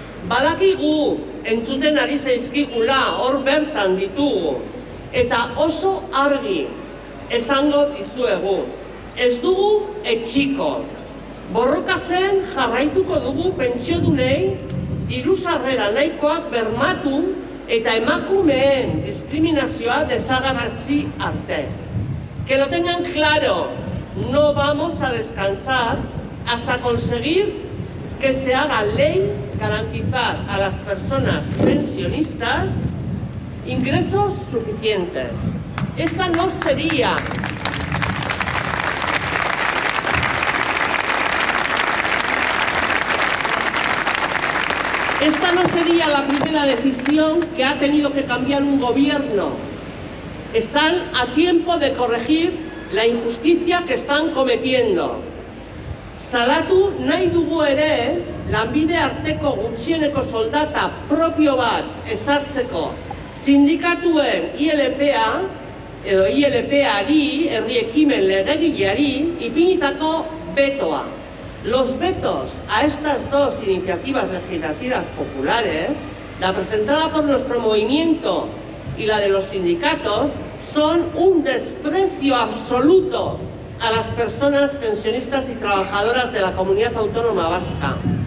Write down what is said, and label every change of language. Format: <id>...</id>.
<eu>Badakigu entzuten ari zaizkigula hor bertan ditugu eta oso argi esango dizuegu. Ez dugu etxiko. Borrokatzen jarraituko dugu pentsiodunei diru sarrera nahikoak bermatu eta emakumeen diskriminazioa desagerrazi arte.</eu> <es>Que lo tengan claro, no vamos a descansar hasta conseguir que se haga ley garantizar a las personas pensionistas ingresos suficientes. Esta no sería la primera decisión que ha tenido que cambiar un gobierno. Están a tiempo de corregir la injusticia que están cometiendo.</es> <eu>Salatu nahi dugu ere, lanbide arteko gutxieneko soldata propio bat ezartzeko sindikatuen ILP-a edo ILP-ari, herri ekimen legegileari, ipinitako betoa.</eu> <es>Los vetos a estas dos iniciativas legislativas populares, la presentada por nuestro movimiento y la de los sindicatos, son un desprecio absoluto a las personas pensionistas y trabajadoras de la comunidad autónoma vasca.</es>